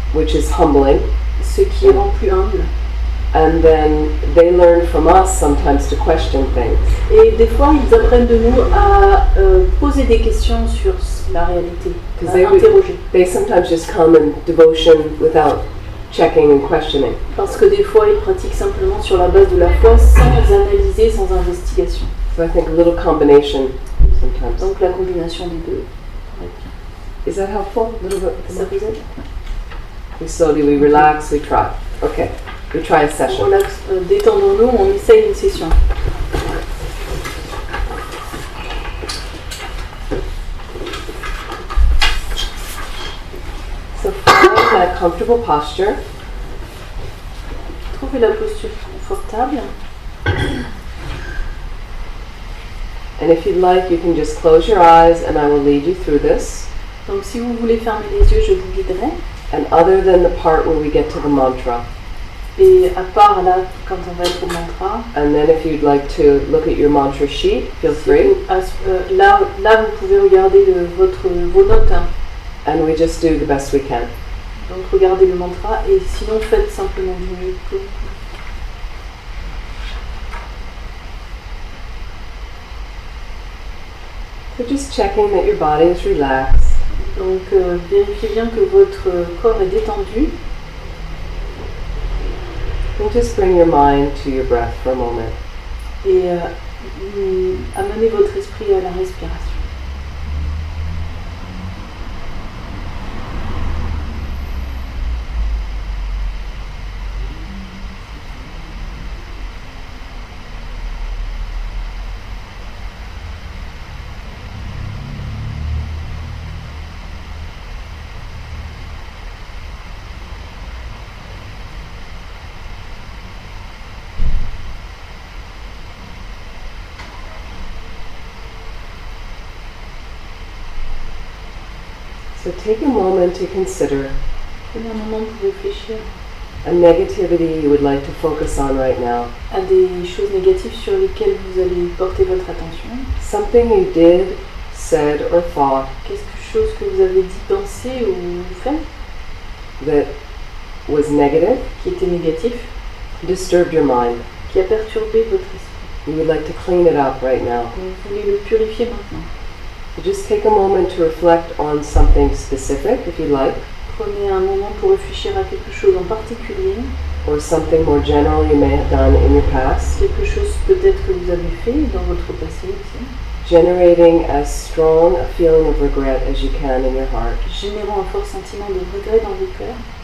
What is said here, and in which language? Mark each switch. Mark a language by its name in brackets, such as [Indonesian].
[English] which is humbling. [French] ce qui rend plus humble. [English] And then they learn from us sometimes to question things. [French] Et des fois, ils apprennent de nous à poser des questions sur la réalité, à interroger. [English] They sometimes just come in devotion without checking and questioning. [French] Parce que des fois, ils pratiquent simplement sur la base de la foi, sans analyser, sans investigation. [English] So I think a little combination sometimes. [French] Donc la combination des deux. pourrait être bien. [English] Is that helpful? A little bit. [French] Ça vous aide? [English] We slowly, we relax, we try. Okay, we try a [French] On [English] session. [French] relaxe, détendons-nous, on essaye une session. [English] So find a comfortable posture. [French] Trouvez la posture confortable. [English] And if you'd like, you can just close your eyes and I will lead you through this. [French] Donc si vous voulez fermer les yeux, je vous guiderai. [English] And other than the part where we get to the mantra, [French] Et à part là, quand on va être au mantra, [English] and then if you'd like to look at your mantra sheet, feel [French] si [English] free. [French] vous- là vous pouvez regarder vos notes. Hein. [English] And we just do the best we can. [French] Donc regardez le mantra et sinon faites simplement du mieux que vous pouvez. [English] So just checking that your body is relaxed. [French] Donc vérifiez bien que votre corps est détendu [English] And just bring your mind to your breath for a moment. [French] et amenez votre esprit à la respiration. [English] So take a moment to consider [French] Prenez un moment pour réfléchir [English] a negativity you would like to focus on right now. [French] à des choses négatives sur lesquelles vous allez porter votre attention. [English] Something you did, said, or thought [French] Quelque chose que vous avez dit, pensé ou fait [English] that was negative, [French] qui était négatif, [English] disturbed your mind. [French] qui a perturbé votre esprit. [English] You would like to clean it up right now. [French] Donc vous voulez le purifier maintenant. [English] You just take a moment to reflect on something specific, if you like, [French] Prenez un moment pour réfléchir à quelque chose en particulier, [English] or something more general you may have done in your past, [French] quelque chose peut-être que vous avez fait dans votre passé aussi, [English] generating as strong a feeling of regret as you can in your heart. [French] générant un fort sentiment de regret dans vos cœurs.